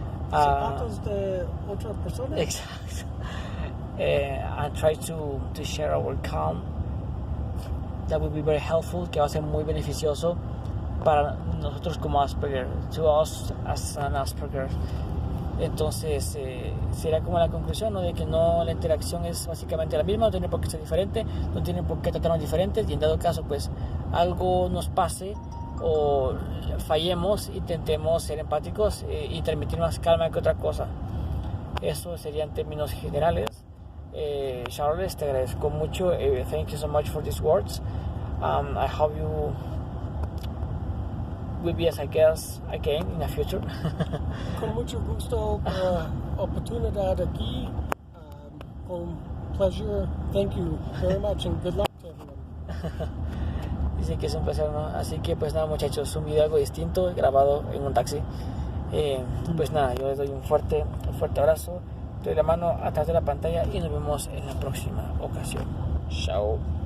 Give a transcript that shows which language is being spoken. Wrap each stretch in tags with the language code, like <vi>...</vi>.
<es>Zapatos de otra persona. Exacto.</es> <en>And try to share our calm. That would be very helpful,</en> <es>que va a ser muy beneficioso para nosotros como Asperger,</es> <en>to us as an Asperger.</en> <es>Entonces será como la conclusión, ¿no? De que no, la interacción es básicamente la misma, no tiene por qué ser diferente, no tiene por qué tratarnos diferentes, y en dado caso pues algo nos pase o fallemos, intentemos ser empáticos y transmitir más calma que otra cosa. Eso sería en términos generales. Charles, te agradezco mucho.</es> <en>Thank you so much for these words. I hope you will be as I guess again in the future.</en> <es>Con mucho gusto por la oportunidad aquí.</es> <en>Con pleasure. Thank you very much and good luck to everyone.</en> <es>Dice que es un placer, ¿no? Así que pues nada, muchachos, un video algo distinto grabado en un taxi. Pues nada, yo les doy un fuerte abrazo, doy la mano atrás de la pantalla y nos vemos en la próxima ocasión. Chao.</es>